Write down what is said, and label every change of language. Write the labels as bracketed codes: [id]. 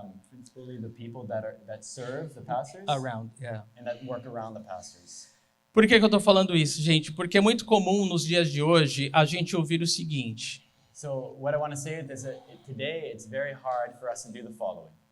[en] Principally the people that serve the pastors Around, yeah. and that work around the pastors. [pt] Por que eu estou falando isso, gente? Porque é muito comum nos dias de hoje a gente ouvir o seguinte. [en] So what I want to say is that today it's very hard for us to do the following.